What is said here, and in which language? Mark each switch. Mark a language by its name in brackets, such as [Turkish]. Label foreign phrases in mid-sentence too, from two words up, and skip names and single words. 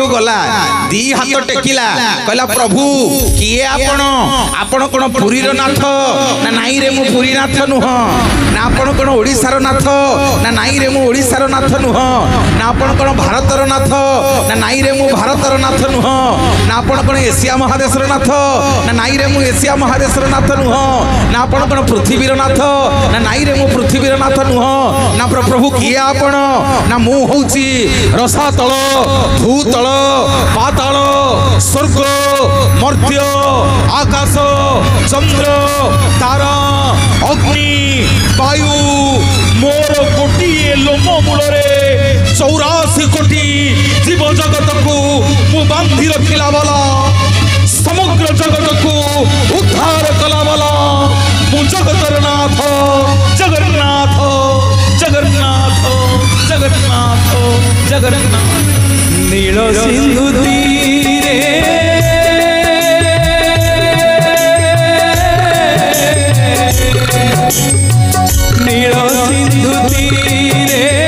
[Odia] ଗଳା ଦି ହାତ ଟେକିଲା କହିଲା ପ୍ରଭୁ କିଏ ଆପଣ କଣ ପୁରୀର ନାଥ ନା ନାହିଁ ରେ ମୁଁ ପୁରୀନାଥ ନୁହେଁ ନା ଆପଣ କଣ ଓଡ଼ିଶାର ନାଥ ନା ନାହିଁ ରେ ମୁଁ ଓଡ଼ିଶାର ନାଥ ନୁହେଁ ନା ଆପଣ କଣ ଭାରତର ନାଥ ନା ନାହିଁ ରେ ମୁଁ ଭାରତର ନାଥ ନୁହେଁ ନା ଆପଣ କଣ ଏସିଆ ମହାଦେଶର ନାଥ ନା ନାହିଁ ରେ ମୁଁ ଏସିଆ ମହାଦେଶର ନାଥ ନୁହେଁ ନା ଆପଣ କଣ ପୃଥିବୀର ନାଥ ନା ନାହିଁ ରେ ମୁଁ ପୃଥିବୀର ନାଥ ନୁହେଁ ନା ପ୍ରଭୁ କିଏ ଆପଣ ନା ମୁଁ ହେଉଛି ରସାତଳ ଭୂତଳ ପାତାଳ ସ୍ୱର୍ଗ ମର୍ତ୍ତ୍ୟ ଆକାଶ ଚନ୍ଦ୍ର ତାରା ଅଗ୍ନି ବାୟୁ ମୋର ଗୋଟିଏ ଲୋମ ମୂଳ 84 କୋଟି ଜୀବ ଜଗତ କୁ ମୁଁ ବାନ୍ଧି ରଖିଲା ବାଲା ସମଗ୍ର ଜଗତ କୁ ଉଦ୍ଧାର କଲା ବାଲା ମୁଁ ଜଗତର ନାଥ ଜଗନ୍ନାଥ ଜଗନ୍ନାଥ ଜଗନ୍ନାଥ ଜଗନ୍ନାଥ ନୀଳ ସିନ୍ଧୁ ତୀରେ ନୀଳ ସିନ୍ଧୁ ତୀରେ